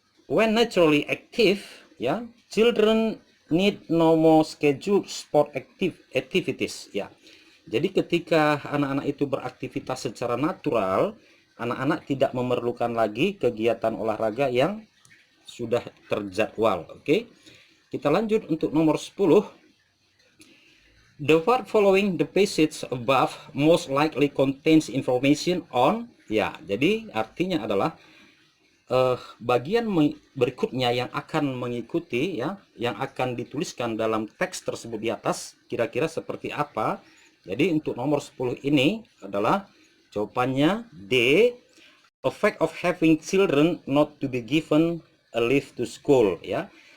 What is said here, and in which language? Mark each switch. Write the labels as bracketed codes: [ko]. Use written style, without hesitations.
[en] When naturally active, children need no more scheduled sport activities. [id] Jadi ketika anak-anak itu beraktivitas secara natural, anak-anak tidak memerlukan lagi kegiatan olahraga yang sudah terjadwal. Oke. Kita lanjut untuk nomor 10. [en] The word following the passage above most likely contains information on [id] Ya, jadi artinya adalah bagian berikutnya yang akan mengikuti ya, yang akan dituliskan dalam teks tersebut di atas kira-kira seperti apa. Jadi untuk nomor 10 ini adalah jawabannya D, [en] a fact of having children not to be given a leave to school [id] ya.